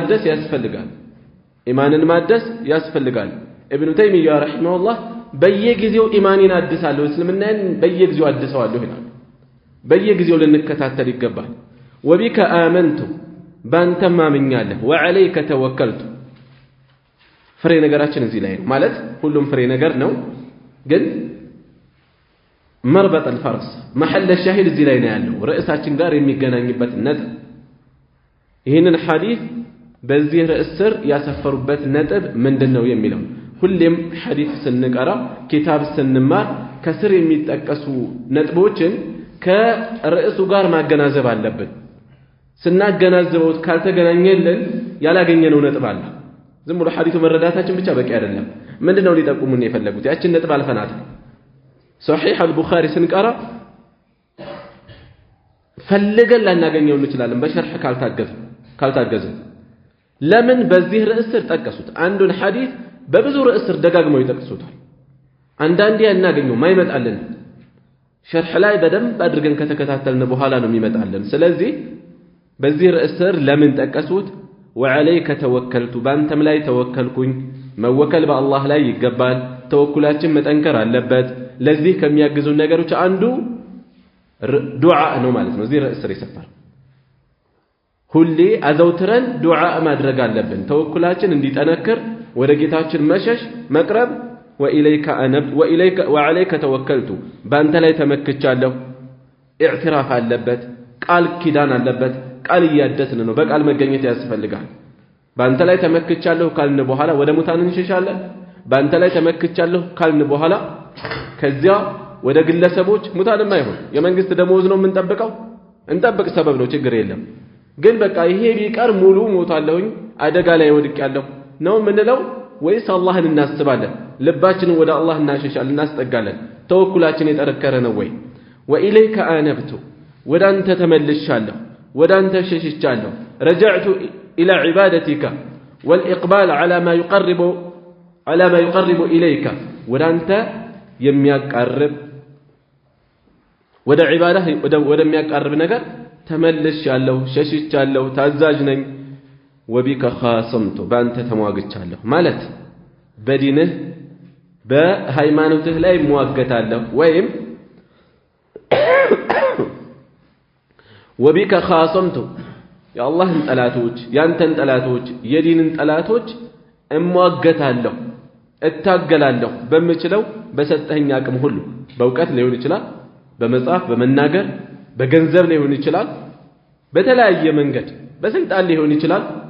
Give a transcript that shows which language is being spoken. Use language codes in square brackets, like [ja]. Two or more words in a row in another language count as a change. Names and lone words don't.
[am] ማደስ ያስፈልጋል ኢብኑ ተይሚያ ረሂመሁላህ በየጊዜው ኢማኒን አድሳለሁ እስልምናን በየጊዜው አድሰዋለሁ ይላል በየጊዜው ልንከታተል ይገባል [ar] وبك آمنت [am] ባንተ ማምኛለሁ [ar] وعليك توكلت [am] ፍሬ ነገራችን እዚህ ላይ ነው ማለት ሁሉም ፍሬ ነገር ነው ግን [ar] مربط الفرس محل الشاهد [am] እዚህ ላይ ነው ያለው ርዕሳችን ጋር የሚገናኝበት ነጥብ ይሄንን ሐዲስ በዚህ ርዕስ ስር ያሰፈሩበት ነጥብ ምንድነው የሚለው ሁሌም ሐዲስ ስንቀራ ኪታብ ስንማር ከስር የሚጠቀሱ ነጥቦችን ከርዕሱ ጋር ማገናዘብ አለብን ስናገናዘበው ካልተገናኘልን ያላገኘነው ነጥብ አለ ዝም ብሎ ሐዲሱ መረዳታችን ብቻ በቂ አይደለም ምንድነው ሊጠቁሙን የፈለጉት ያችን ነጥብ አልፈናት صحيح البخاري ስንቀራ ፈልገን ላናገኘው እንችላለን በሸርህ ካልታገዘ ለምን በዚህ ርዕስ ስር ጠቀሱት አንዱን ሐዲስ በብዙ ርዕስ ስር ደጋግመው ይጠቅሱታል አንዳንዴ ያናገኘው ማይመጣልን ሸርህ ላይ በደንብ አድርገን ከተከታተልን በኋላ ነው የሚመጣልን ስለዚህ በዚህ ርዕስ ስር ለምን ጠቀሱት [ar] وعليك توكلت [am] በአንተም ላይ ተወከልኩኝ መወከል በአላህ ላይ ይገባል ተወኩላችን መጠንከር አለበት ለዚህ ከሚያግዙ ነገሮች አንዱ ዱዓ ነው ማለት ነው እዚህ ርዕስ ስር ይሰፋል ሁሌ አዘውትረን ዱዓ ማድረግ አለብን ተወኩላችን እንዲጠነክር ወደ ጌታችን መሸሽ መቅረብ [ar] وعليك توكلت [am] በአንተ ላይ ተመክቻለሁ ኢዕትራፍ አለበት ቃል ኪዳን አለበት ቃል ያደስን ነው በቃል መገኘት ያስፈልጋል በአንተ ላይ ተመክቻለሁ ካልን በኋላ ወደ ሙታን እንሸሻለን በአንተ ላይ ተመክቻለሁ ካልን በኋላ ከዚያ ወደ ግለሰቦች ሙታንም አይሆን የመንግስት ደሞዝ ነው የምንጠብቀው እንጠብቅ ሰበብ ነው ችግር የለም ግን በቃ ይሄ ቢቀር ሙሉ ሞታለሁኝ አደጋ ላይ ወድቄያለሁ ነው ምንለው ወይስ አላህን እናስባለን ልባችንን ወደ አላህ እናሸሻለን እናስጠጋለን ተወኩላችን የጠረከረ ነው ወይ [ar] وإليك آنبت [am] ወደ አንተ ተመልሻለሁ ወደ አንተ ሸሽቻለሁ [ar] رجعت إلى عبادتك والإقبال على ما يقرب إليك [am] ወደ አንተ የሚያቀርብ ወደ ዒባዳህ ወደ የሚያቀርብ ነገር ተመልሻለሁ ሸሽቻለሁ ታዛዥ ነኝ [ar] وبك خاصمت [am] በአንተ ተሟግቻለሁ ማለት በዲንህ በሃይማኖትህ ላይ ሙዋገታለሁ ወይም [ar] وبك خاصمت [am] የአላህን ጠላቶች ያንተን ጠላቶች የዲንን ጠላቶች እሟገታለሁ እታገላለሁ በምችለው በሰጠኸኝ አቅም ሁሉ በእውቀት ሊሆን ይችላል በመጽሐፍ በመናገር በገንዘብ ሊሆን ይችላል በተለያየ መንገድ በስልጣን ሊሆን ይችላል